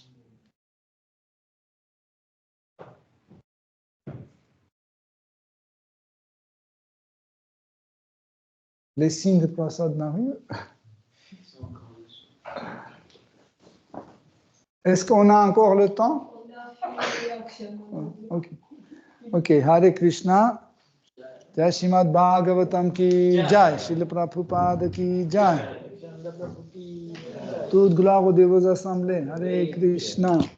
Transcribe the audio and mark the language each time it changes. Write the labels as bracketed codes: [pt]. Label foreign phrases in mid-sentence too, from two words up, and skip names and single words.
[fr] Les signes de Prasad n'arrivent. Est-ce qu'on a encore le temps? [sa] Ok, Hare Krishna. [hi] Jai Srimad Bhagavatam ki Jai, Srila Prabhupada ki Jai. [fr] Toute gloire aux dévots assemblés. [sa] Hare Krishna.